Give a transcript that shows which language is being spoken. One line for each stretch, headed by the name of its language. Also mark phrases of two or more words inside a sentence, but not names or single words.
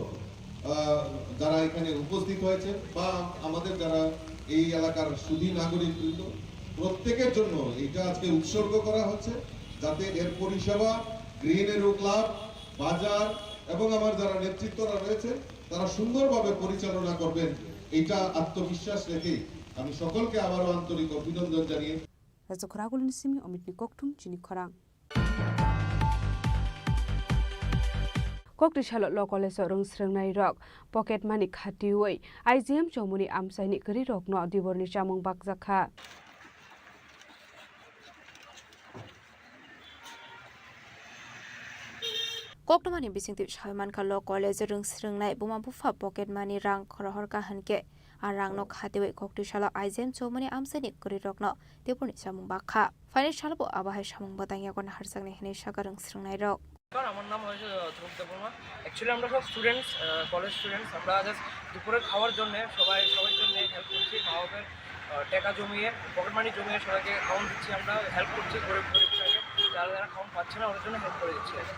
Bangla: যারা এখানে উপস্থিত হয়েছে বা আমাদের যারা এই এলাকার সুধী নাগরিকবৃন্দ প্রত্যেকের জন্য এটা আজকে উৎসর্গ করা হচ্ছে যাতে এর পরিষেবা গ্রিন এরো ক্লাব বাজার এবং আমার যারা নেতৃত্বরা রয়েছে তারা সুন্দরভাবে পরিচালনা করবেন এটা আত্মবিশ্বাস রেখে আমি সকলকে আবারও আন্তরিক অভিনন্দন জানিয়ে
Kok Borok: রাজখরাগুলিনি সিমি অমিত নিককথুম চিনি খরাং कोकटिशालो ल कलेज रंग स्रंगनाय रक
English: pocket money
Kok Borok: खातिवै आइजिएम चौमुनि आमसाइनि गरि रकनो दिबरनि चामुं बाकजाखा कोकटमानि बिसिंति सायमान खालो कलेज रंग स्रंगनाय बुमा बुफा
English: pocket money
Kok Borok: रां खरहर काहनके আর রাংনো খাতেওয়ে কোকটিশালা আইজেম চৌমনি আমসানি গরি রকনো দেবনি চামুং বাখা ফাইনাল শালবো আবাহাই সামুং বাতাইয়াগন হারসাংনি হেনে সাগারং স্রংনাই রক
Bangla: আমার নাম হয়েছে ধ্রুব দেববর্মা অ্যাকচুয়ালি আমরা সব
English: students college students
Bangla: আমরা জাস্ট দুপুরে খাওয়ার জন্য সবার জন্য হেল্প করছি মা বাবার টাকা জমিয়ে
English: pocket money
Bangla: জমিয়ে সবাইকে খাওয়ান দিচ্ছি আমরা হেল্প করছি গরিব গরিবটাকে যারা যারা খাওয়ান পাচ্ছে না ওদের জন্য হেল্প করে দিচ্ছি